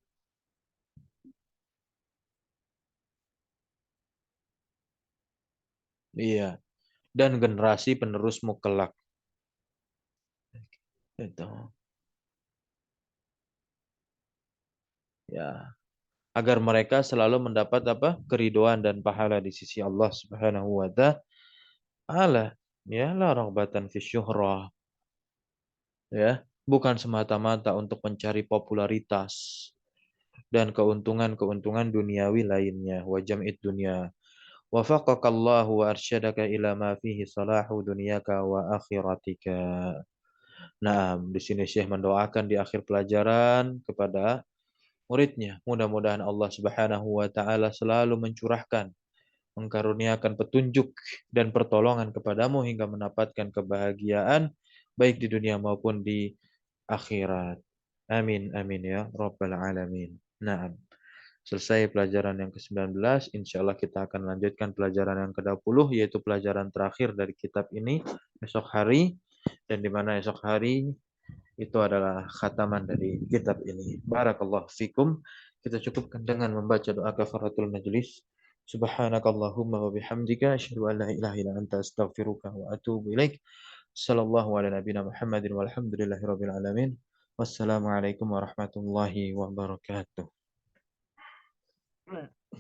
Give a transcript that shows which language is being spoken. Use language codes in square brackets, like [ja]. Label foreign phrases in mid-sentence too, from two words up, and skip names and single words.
[id] Iya, dan generasi penerusmu kelak. Itu. Ya, agar mereka selalu mendapat apa? Keridoan dan pahala di sisi Allah [ar] سبحانه وتعالى. Ya, لا رغبة في شهرة. [id] Ya, bukan semata-mata untuk mencari popularitas dan keuntungan-keuntungan duniawi lainnya. [ar] وجمع الدنيا. وفقك الله وأرشدك إلى ما فيه صلاح دنياك وآخرتك. [id] Nah, di sini Syekh mendoakan di akhir pelajaran kepada muridnya. Mudah-mudahan Allah [ar] سبحانه وتعالى [id] selalu mencurahkan, mengkaruniakan petunjuk dan pertolongan kepadamu hingga mendapatkan kebahagiaan baik di dunia maupun di akhirat. [ar] آمين آمين يا رب العالمين. [id] Nah, selesai pelajaran yang ke-19, [ar] إن شاء الله [id] kita akan lanjutkan pelajaran yang ke-20, yaitu pelajaran terakhir dari kitab ini esok hari, dan di mana esok hari itu adalah khataman dari kitab ini. [ar] بارك الله فيكم. [id] Kita cukupkan dengan membaca doa [ar] كفارة المجلس. سبحانك اللهم وبحمدك أشهد أن لا إله إلا أنت أستغفرك وأتوب إليك. صلى الله على نبينا محمد والحمد لله رب العالمين. والسلام عليكم ورحمة الله وبركاته.